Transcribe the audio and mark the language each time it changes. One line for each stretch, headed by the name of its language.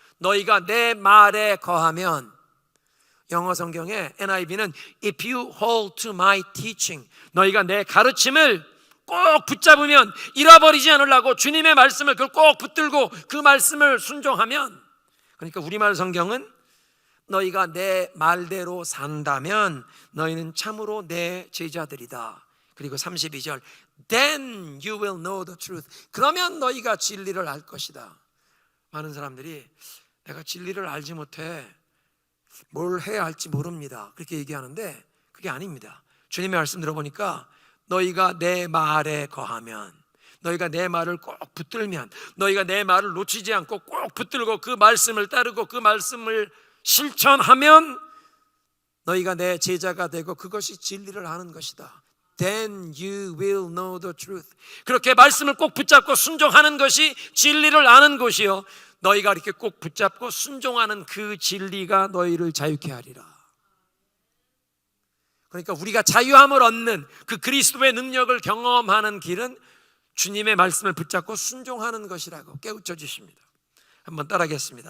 Korean: 너희가 내 말에 거하면, 영어 성경에 NIV는 If you hold to my teaching, 너희가 내 가르침을 꼭 붙잡으면, 잃어버리지 않으려고 주님의 말씀을 그걸 꼭 붙들고 그 말씀을 순종하면, 그러니까 우리말 성경은 너희가 내 말대로 산다면 너희는 참으로 내 제자들이다.
English: 그리고 32절 Then you will know the truth.
Korean: 그러면 너희가 진리를 알 것이다. 많은 사람들이 내가 진리를 알지 못해 뭘 해야 할지 모릅니다, 그렇게 얘기하는데 그게 아닙니다. 주님의 말씀 들어보니까 너희가 내 말에 거하면, 너희가 내 말을 꼭 붙들면, 너희가 내 말을 놓치지 않고 꼭 붙들고 그 말씀을 따르고 그 말씀을 실천하면 너희가 내 제자가 되고 그것이 진리를 아는 것이다.
English: Then you will know the truth.
Korean: 그렇게 말씀을 꼭 붙잡고 순종하는 것이 진리를 아는 것이요, 너희가 이렇게 꼭 붙잡고 순종하는 그 진리가 너희를 자유케 하리라. 그러니까 우리가 자유함을 얻는 그 그리스도의 능력을 경험하는 길은 주님의 말씀을 붙잡고 순종하는 것이라고 깨우쳐 주십니다. 한번 따라하겠습니다.